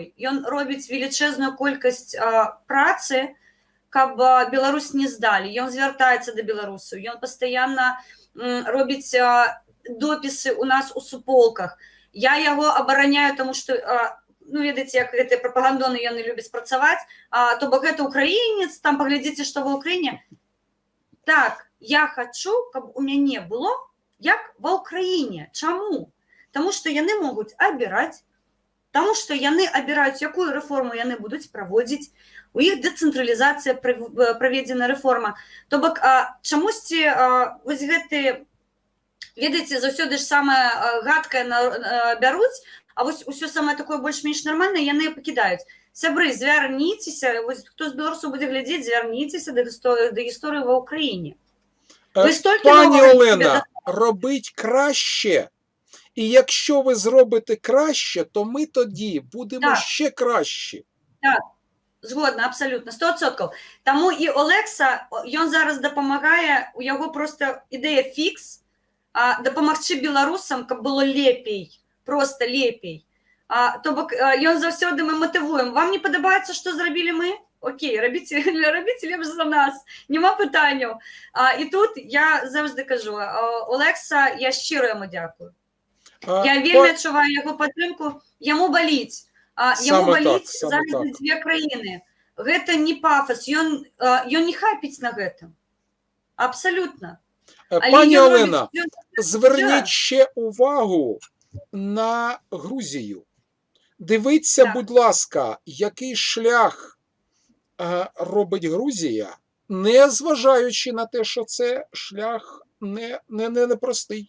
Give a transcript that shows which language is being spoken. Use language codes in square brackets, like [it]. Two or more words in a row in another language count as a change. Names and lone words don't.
[uk] Він робить величезну кількість праці, щоб Білорусь не здали. Він звертається до Білорусі, він постійно робить дописи у нас у суполках. Я його обороняю, тому що, ну, видите, [be] як гэты прапагандоны ён не любіць працаваць, то бок гэта украінец, там паглядзіце, што ва Ўкраіне. Так, я хочу, каб у мяне было, як ва Ўкраіне. Чаму? Таму што яны могуць абіраць, таму што яны абіраюць, якую рэформу яны будуць праводзіць, у іх дэцэнтралізацыя праведзена рэформа. То бок, чамусьці вось гэты, ведаеце, заўсёды ж самае гадкае бяруць, а вось усё самае такое больш-менш нармальнае яны пакідаюць. Сябры, звярніцеся, вось хто з беларусаў будзе глядзець, звярніцеся да гісторыі ва Ўкраіне. [uk] Пані Олена, робіть краще. І якщо ви зробите краще, то ми тоді будемо ще кращі. Так, згодна, абсолютно, 100%. Тому і Олекса, він зараз допомагає, у його просто ідея фікс, допомогти білорусам, щоб було лепей, просто лепей. [be] То бок, ён заўсёды мы мотивуем. [uk] Вам не подобається, що зробили ми? Окей, робіть лепш за нас, нема питань. І тут я завжди кажу, Олекса, я щиро йому дякую. Я вельми відчуваю його підтримку, йому болить. Йому болить зараз за дві країни. [be] Гэта не пафос, ён не хайпіць на гэтым. [uk] Абсолютно. Пані Олена, зверніть ще увагу на Грузію. Дивіться, будь ласка, який шлях робить Грузія, не зважаючи на те, що це шлях непростий.